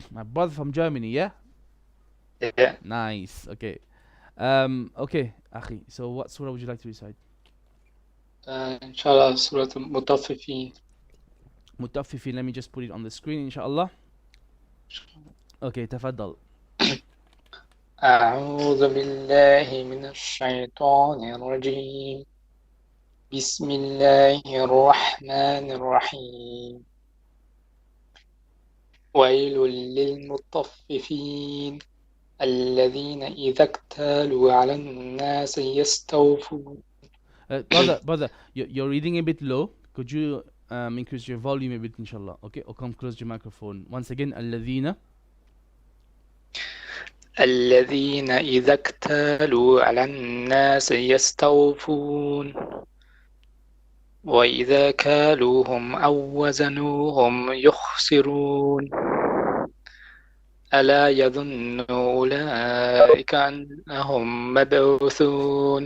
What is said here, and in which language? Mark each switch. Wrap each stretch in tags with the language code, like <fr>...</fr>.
<en>My brother from Germany, yeah? Yeah. Nice. Okay. Okay, Akhi. So what surah would you like to recite? Inshallah, Surah Al-Mutaffifin. Mutaffifin, let me just put it on the screen, inshallah. Okay, tafaddal.</en> <ar>أعوذ بالله من الشيطان الرجيم. بسم الله الرحمن الرحيم. ويل للمطففين الذين إذا اكتالوا على الناس يستوفون.</ar> <en>Brother, you're reading a bit low. Could you increase your volume a bit, inshallah? Okay, or come close to your microphone. Once again,</en> <ar>الذين إذا اكتالوا على الناس يستوفون وإذا كالوهم أو وزنوهم يخسرون ألا يظن أولئك أنهم مبعوثون.</ar>